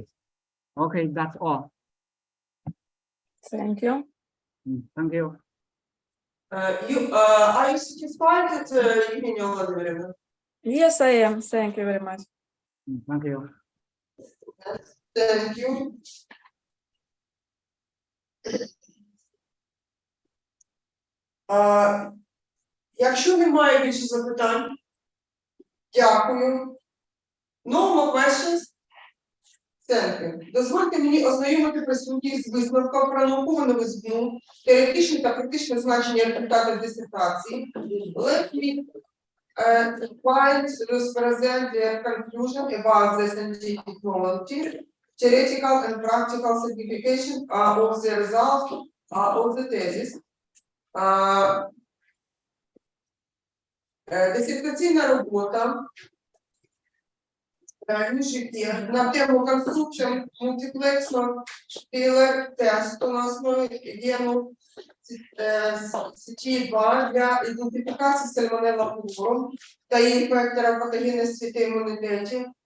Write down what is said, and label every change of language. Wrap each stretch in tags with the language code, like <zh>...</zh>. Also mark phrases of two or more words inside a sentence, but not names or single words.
<en>Okay, that's all. Thank you. Thank you. Are you satisfied with Evgenia Vladimirovna? Yes, I am. Thank you very much. Thank you. Thank you.</en> <uk>Якщо немає більше запитань, дякую.</uk> <en>No more questions? Thank you.</en> <uk>Дозвольте мені ознайомити присутніх з висновком про наукову новизну, теоретичне та практичне значення результатів дисертації.</uk> <en>Let me present the conclusion about the scientific knowledge, theoretical and practical signification of the results of the thesis.</en> <uk>Дисертаційна робота Люй Чжике на тему конструкції мультиплексного шпілер-тесту на основі гену січі 2 для ідентифікації сальмонелла куру та її фактора патогенності та імунітетів.</uk>